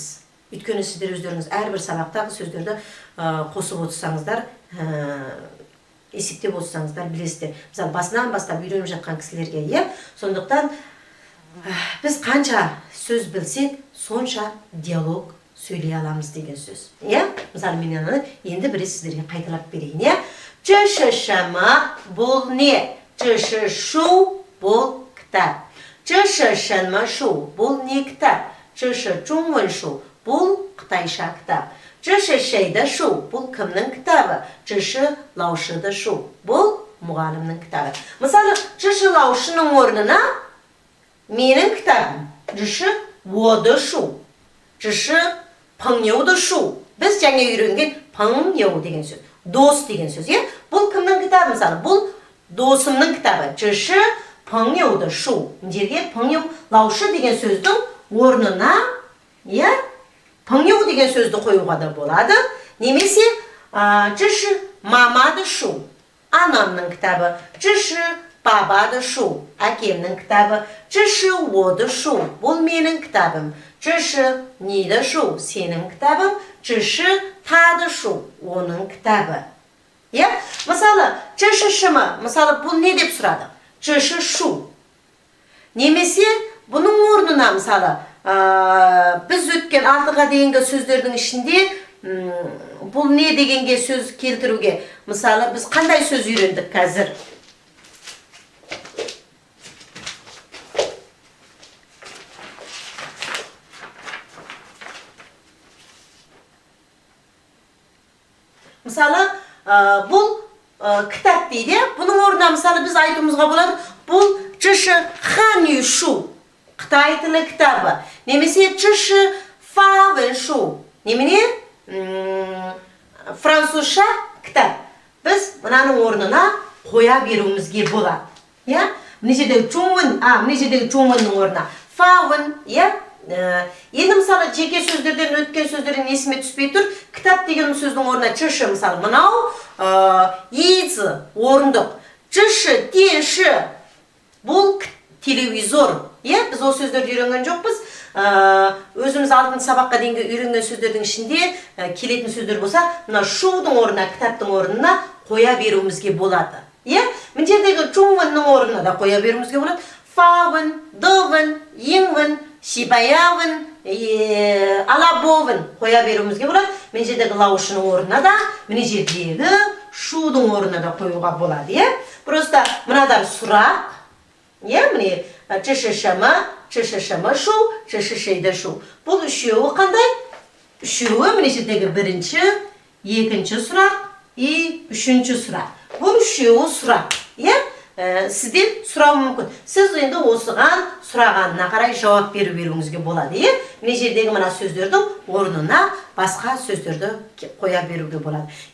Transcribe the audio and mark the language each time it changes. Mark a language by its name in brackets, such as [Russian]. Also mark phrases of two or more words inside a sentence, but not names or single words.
[Kazakh] Өйткені сіздер өздеріңіз әрбір сабақтағы сөздерді қосып отырсаңыздар, есептеп отырсаңыздар білесіздер. Мысалы, басынан бастап үйреніп жатқан кісілерге, сондықтан біз қанша сөз білсек, сонша диалог сөйлей аламыз деген сөз. Мысалы, мен енді бірі сіздерге қайталап берейін. [Chinese] 这是什么? [Kazakh] бұл не? [Chinese] 这是书, [Kazakh] бұл кітап. [Chinese] 这是什么书? [Kazakh] бұл не кітап? [Chinese] 这是中文书, [Kazakh] бұл қытайша кітап. [Chinese] 这是谁的书? [Kazakh] бұл кімнің кітабы? [Chinese] 这是老师的书, [Kazakh] бұл мұғалімнің кітабы. Мысалы, [Chinese] 这是老师 [Kazakh] ның орнына менің кітабым. [Chinese] 这是我的书. 这是朋友的书. [Kazakh] Біз жаңа үйренген 朋友 деген сөз. Дос деген сөз. Бұл кімнің кітабы? Мысалы, бұл досымның кітабы. [Chinese] 这是朋友的书. [Kazakh] Жерге [Chinese] 朋友老师 [Kazakh] деген сөздің орнына, 朋友 деген сөзді қоюға да болады. Немесе [Chinese] 这是мама的书. [Kazakh] Анамның кітабы. [Chinese] 这是баба的书. [Kazakh] Әкемнің кітабы. [Chinese] 这是我的书. [Kazakh] Бұл менің кітабым. [Chinese] 这是你的书, [Kazakh] сенің кітабың. [Chinese] 这是他的书, [Kazakh] оның кітабы. Мысалы, [Chinese] 这是什么? [Kazakh] Мысалы, бұл не деп сұрады? [Chinese] 这是书. [Kazakh] Немесе, бұның орнына, мысалы, біз өткен 6-ға дейінгі сөздердің ішінде бұл не дегенге сөз келтіруге. Мысалы, біз қандай сөз үйрендік қазір? Мысалы, бұл кітап дейді. Бұның орнына мысалы біз айтуымызға болады. Бұл [Chinese] 这是汉语书, [Kazakh] Қытай тілі кітабы. Немесе [Chinese] 这是法文书. [Kazakh] Немене? Французша кітап. Біз мұнаның орнына қоя беруімізге болады. Мына жердегі чоңвеннің орнына фавен, енді мысалы жеке сөздерден өткен сөздердің есіме түспей тұр. Кітап деген сөздің орнына [Chinese] 这是 [Kazakh] мысалы мынау иізі орындық. [Chinese] 这是电视. [Kazakh] Бұл телевизор. Біз ол сөздерді үйренген жоқпыз. Өзіміз алтын сабаққа дейінгі үйренген сөздердің ішінде келетін сөздер болса, мына шудың орнына, кітаптың орнына қоя беруімізге болады. Мына жердегі чоңвеннің орнына да қоя беруімізге болады. Фавен, довен, иңвен, шибаявен, алабовен қоя беруімізге болады. Мына жердегі лаушының орнына да, мына жердегі шудың орнына да қоюға болады. Просто мынадар сұрақ. Міне, [Chinese] 这是什么? 这是什么书? 这是谁的书? [Kazakh] Бұл үшеуі қандай? Үшеуі міне жердегі бірінші, екінші сұрақ, үшінші сұрақ. Бұл үшеуі сұрақ. Сізден сұрау мүмкін. Сіз енді осыған сұрағанына қарай жауап беруіңізге болады. Міне жердегі мына сөздердің орнына басқа сөздерді қоя беруге болады.